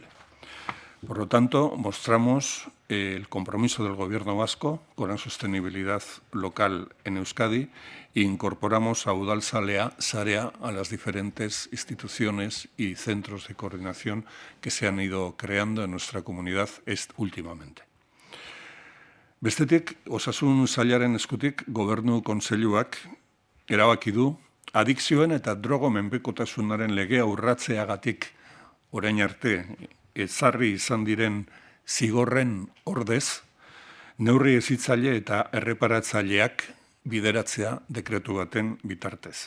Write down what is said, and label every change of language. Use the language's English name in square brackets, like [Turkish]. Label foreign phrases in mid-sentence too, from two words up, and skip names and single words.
[Spanish] Por lo tanto, mostramos el compromiso del Gobierno vasco con la sostenibilidad local en Euskadi e incorporamos a Udalsarea a las diferentes instituciones y centros de coordinación que se han ido creando en nuestra comunidad últimamente. [Basque] Bestetik, Osasun Sailaren eskutik Gobernu Kontseiluak erabaki du adikzioen eta drogo menpekotasunaren legea urratzeagatik orain arte ezarri izan diren zigorren ordez, neurri hezitzaile eta erreparatzaileak bideratzea dekretu baten bitartez.